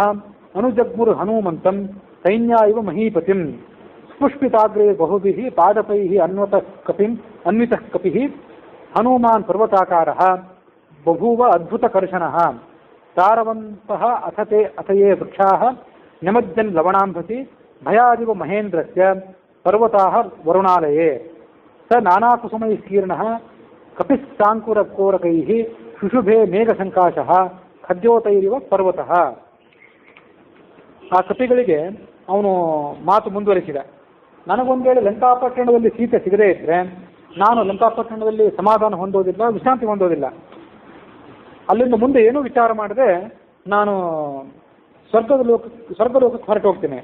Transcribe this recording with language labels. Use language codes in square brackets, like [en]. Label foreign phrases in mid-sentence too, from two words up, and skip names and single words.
[sa] ಅನುಜಗ್ಮುರ್ ಹನುಮಂತಂ ಸೈನ್ಯ ಇವ ಮಹೀಪತಿಂ ಸ್ಪುಷ್ಪಿತಾಗ್ರೇ ಬಹುಭಿಃ ಪಾದಪೈಃ ಅನ್ವಿತಃ ಕಪಿಃ ಹನುಮಾನ್ ಪರ್ವತಾಕಾರಃ ಬಭೂವ ಅದ್ಭುತಕರ್ಷಣಃ ತಾರವಂತಃ ಅಥಯೇ ವೃಕ್ಷಾಃ ನಿಮಜ್ಜನ್ ಲವಣಾಂಭಸಿ ಭಯಾದಿವ ಮಹೇಂದ್ರಸ್ಯ ಪರ್ವತಾಃ ವರುಣಾಲಯೇ ಸ ನಾನಾಕುಸುಮೈಃ ಕಪಿಸ್ಸಾಂಕುರಕೋರಕೈಃ ಶುಶುಭೆ ಮೇಘಸಂಕಾಶಃ ಖದ್ಯೋತೈರಿವ ಪರ್ವತಃ. [kn] ಆ ಕಪಿಗಳಿಗೆ ಅವನು ಮಾತು ಮುಂದುವರಿಸಿದ. ನನಗೊಂದು ವೇಳೆ ಲಂಕಾಪಟ್ಟಣದಲ್ಲಿ ಸೀತೆ ಸಿಗದೇ ಇದ್ರೆ ನಾನು ಲಂಕಾಪಟ್ಟಣದಲ್ಲಿ ಸಮಾಧಾನ ಹೊಂದೋದಿಲ್ಲ, ವಿಶ್ರಾಂತಿ ಹೊಂದೋದಿಲ್ಲ. ಅಲ್ಲಿಂದ ಮುಂದೆ ಏನೂ ವಿಚಾರ ಮಾಡದೆ ನಾನು ಸ್ವರ್ಗಲೋಕಕ್ಕೆ ಹೊರಟು ಹೋಗ್ತೇನೆ.